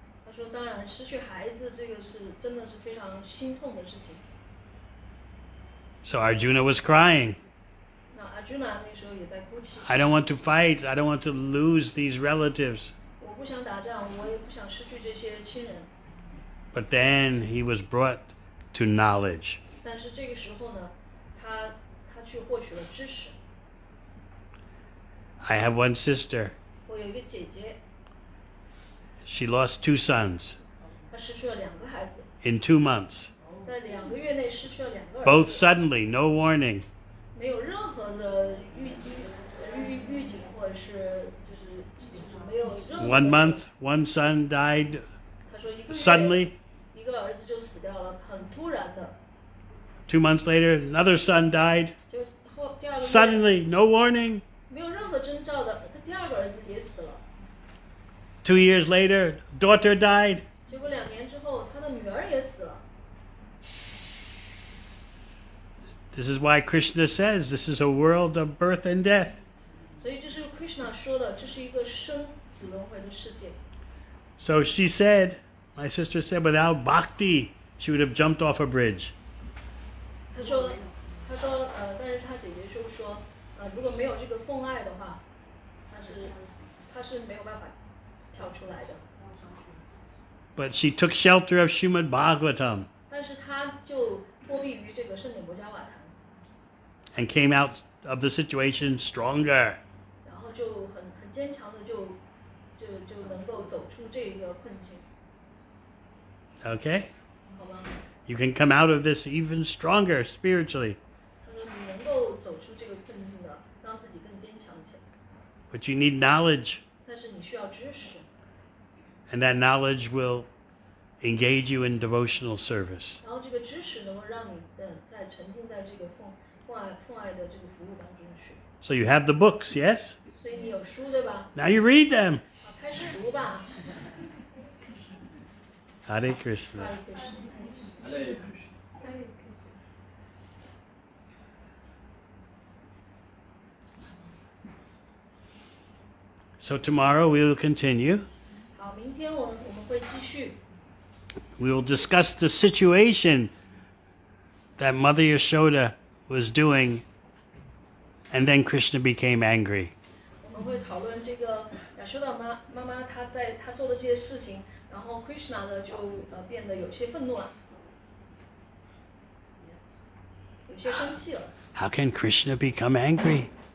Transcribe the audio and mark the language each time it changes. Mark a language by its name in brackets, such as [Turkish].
[Chinese] 他说，当然失去孩子这个是真的是非常心痛的事情。 [English] So Arjuna was crying. [Chinese] 那 Arjuna 那时候也在哭泣。 [English] I don't want to fight. I don't want to lose these relatives. [Chinese] 我不想打仗，我也不想失去这些亲人。 [English] But then he was brought to knowledge. [Chinese] 但是这个时候呢，他去获取了知识。 [English] I have one sister. [Chinese] 我有一个姐姐， [English] She lost 2 sons [Chinese] 她失去了2个孩子， [English] in 2 months. [Chinese] 在2个月内失去了2个儿 [English] Both [Chinese] 子， [English] suddenly, no warning. [Chinese] 没有任何的预警，或者是就是没有任何的。 [English] 1 month, 1 son died [Chinese] 他说1个月 [English] suddenly. [Chinese] 一个儿子就死掉了，很突然的。 [English] 2 months later, another son died [Chinese] 就第2个月 [English] suddenly, no warning. [Chinese] 没有任何征兆的，他第2个儿子也死了。 [English] 2 years later, daughter died. [Chinese] 结果2年之后，他的女儿也死了。 [English] This is why Krishna says this is a world of birth and death. [Chinese] 所以这是 Krishna 说的，这是一个生死轮回的世界。 [English] So she said, my sister said, without bhakti, she would have jumped off a bridge. [Chinese] 他说，但是他姐姐就说，如果没有这个奉爱的话，他是没有办法跳出来的。 [English] But she took shelter of Srimad Bhagavatam [Chinese] 但是他就躲避于这个圣典博伽瓦坛， [English] and came out of the situation stronger. [Chinese] 然后就很坚强的就能够走出这个困境， [English] Okay? [Chinese] 好吗？ [English] You can come out of this even stronger spiritually. [Chinese] 他说你能够走出这个困境的，让自己更坚强起来， [English] But you need knowledge, [Chinese] 但是你需要知识， [English] and that knowledge will engage you in devotional service. [Chinese] 然后这个知识能够让你在沉浸在这个奉爱的这个服务当中去。 [English] So you have the books, yes? [Chinese] 所以你有书对吧？ [English] Now you read them. [Chinese] 开始读吧。 [English] Hare Krishna. [Chinese] 哈利克什。 [English] So tomorrow we will continue. [Chinese] 好，明天我们会继续。 [English] We will discuss the situation that Mother Yashoda was doing, and then Krishna became angry. [Chinese] 我们会讨论这个亚修达妈妈她做的这些事情，然后 Krishna 呢就变得有些愤怒了，有些生气了。 [English] How can Krishna become angry?